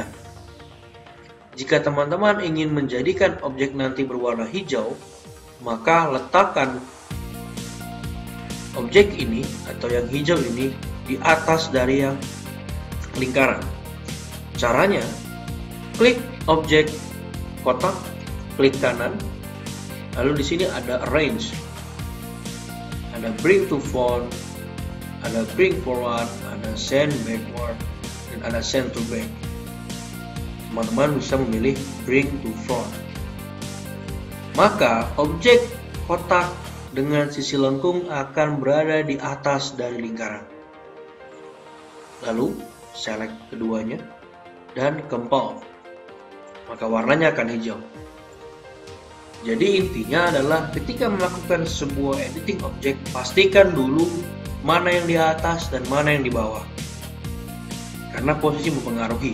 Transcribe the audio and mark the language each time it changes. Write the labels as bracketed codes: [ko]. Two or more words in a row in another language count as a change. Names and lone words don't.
[id] Jika teman-teman ingin menjadikan objek nanti berwarna hijau, maka letakkan objek ini atau yang hijau ini di atas dari yang lingkaran. Caranya, klik objek kotak, klik kanan, lalu di sini ada arrange, ada [en] bring to front, [id] ada [en] bring forward, [id] ada [en] send backward, [id] dan ada [en] send to back. [id] Teman-teman bisa memilih [en] bring to front. [id] Maka objek kotak dengan sisi lengkung akan berada di atas dari lingkaran. Lalu select keduanya dan compound, maka warnanya akan hijau. Jadi intinya adalah ketika melakukan sebuah editing objek, pastikan dulu mana yang di atas dan mana yang di bawah, karena posisi mempengaruhi.